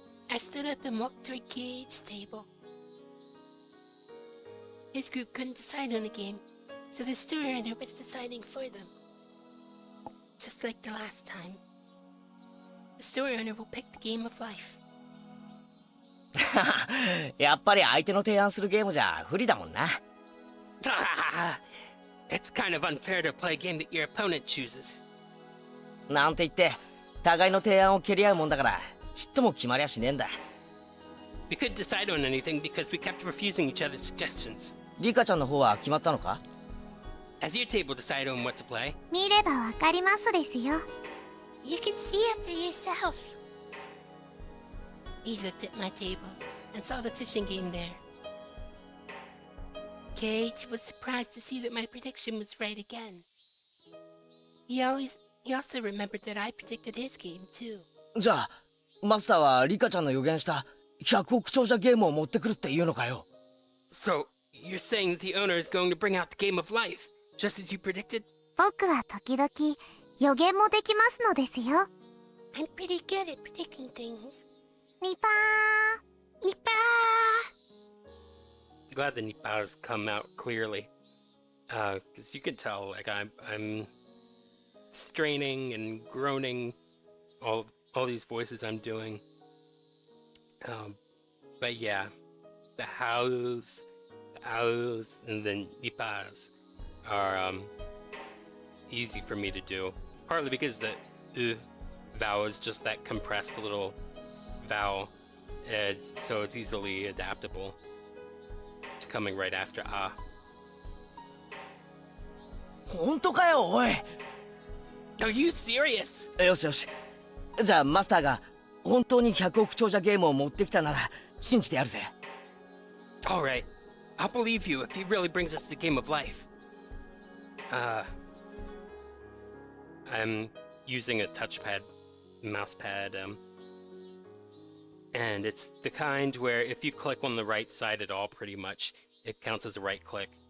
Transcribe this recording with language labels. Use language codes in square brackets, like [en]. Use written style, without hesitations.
[en] I stood up and walked toward Kate's table. His group couldn't decide on a game, so the store owner was deciding for them. Just like the last time. The store owner will pick the game of life. [ja] やっぱり相手の提案するゲームじゃ不利だもんな。 [en] It's kind of unfair to play a game that your opponent chooses. [ja] なんて言って、互いの提案を蹴り合うもんだから、ちっとも決まりゃしねえんだ。 [en] We couldn't decide on anything because we kept refusing each other's suggestions. [ja] リカちゃんの方は決まったのか？ [en] Has your table decided on what to play? [ja] 見ればわかりますですよ。 [en] You can see it for yourself. He looked at my table and saw the fishing game there. Kate was surprised to see that my prediction was right again. He also remembered that I predicted his game too. [ja] じゃあ、マスターはリカちゃんの予言した100億長者ゲームを持ってくるっていうのかよ。 [en] So, you're saying that the owner is going to bring out the game of life, just as you predicted? [ja] 僕は時々予言もできますのですよ。 [en] I'm pretty good at predicting things. [ja] ニパー。ニパ [en] Glad the Nippahs come out clearly. Because you can tell, like, I'm straining and groaning all these voices I'm doing. But yeah, the hows, and then Nippahs are easy for me to do. Partly because the vowel is just that compressed little vowel, so it's easily adaptable to coming right after ah. [ja] 本当かよ、おい。 [en] Are you serious? [ja] よしよし。じゃあマスターが本当に100億長者ゲームを持ってきたなら信じてやるぜ。 [en] All right, I'll believe you if he really brings us the game of life. I'm using a touchpad, mousepad, and it's the kind where if you click on the right side at all, pretty much, it counts as a right click.